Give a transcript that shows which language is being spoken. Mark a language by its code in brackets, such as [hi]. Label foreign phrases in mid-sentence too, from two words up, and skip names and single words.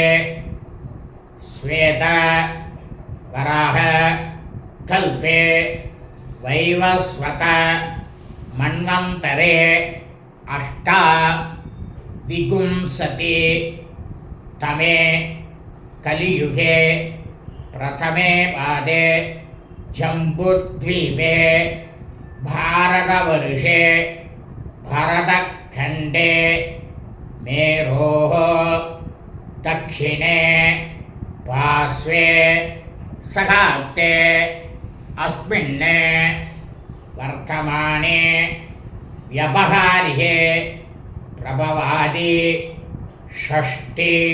[sa] श्वेत वराह कल्पे वैवस्वत मन्वन्तरे अष्टा विंशति तमे कलियुगे प्रथमे पादे जम्बुद्वीपे भारतवर्षे भरतखण्डे मेरोः दक्षिणे पार्श्वे सखाप्ते अस्मिन् वर्तमाने व्यवहारिके प्रभवादि षष्टि